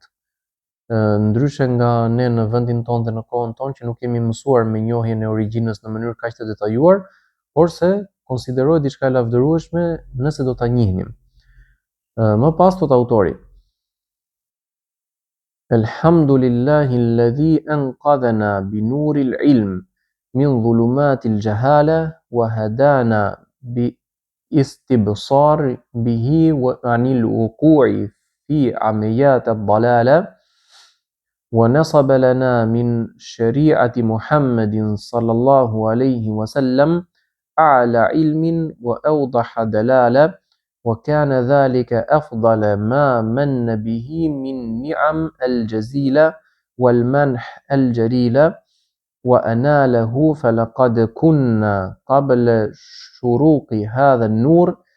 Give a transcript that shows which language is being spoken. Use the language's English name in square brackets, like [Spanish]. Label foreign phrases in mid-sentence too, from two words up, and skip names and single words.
[Albanian] Ndryshe nga ne në vendin tonë dhe në kohën tonë që nuk kemi mësuar me njohjen e origjinës në mënyrë kaq të detajuar, por se konsiderohet diçka e lavdërueshme nëse do ta njihnim. Më pas thot autori: [Arabic] الحمد لله الذي أنقذنا بنور العلم من ظلمات الجهالة وهدانا بالاستبصار به وعن الوقوع في عماية ad-dalala ونصب لنا من شريعة محمد صلى الله عليه وسلم أعلى علم وأوضح دلالة وكان ذلك أفضل ما من به من نعم الجزيلة والمنح الجليلة وأناله فلقد كنا قبل شروق هذا النور